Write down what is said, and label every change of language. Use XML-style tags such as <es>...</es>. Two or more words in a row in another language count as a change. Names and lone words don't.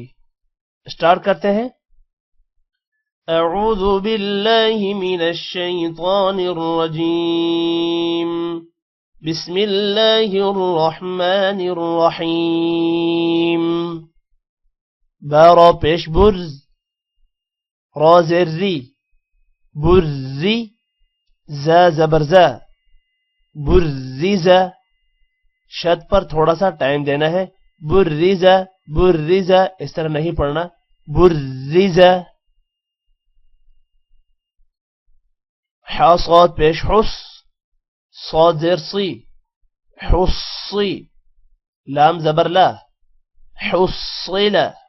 <ur>اسٹارٹ کرتے ہیں۔</ur> <ar>اعوذ باللہ من الشیطان الرجیم، بسم اللہ الرحمن الرحیم۔</ar> <ur>با را پیش برز، را زیر زی، برزی، زا زبر زا، برزیزا۔ شد پر تھوڑا سا ٹائم دینا ہے، برزیزا برزیزا، اس طرح نہیں پڑھنا، برزیزا۔ حا صاد پیش حس، صاد زیر سی، حصی۔ لام زبر لا، حصیلا۔</ur>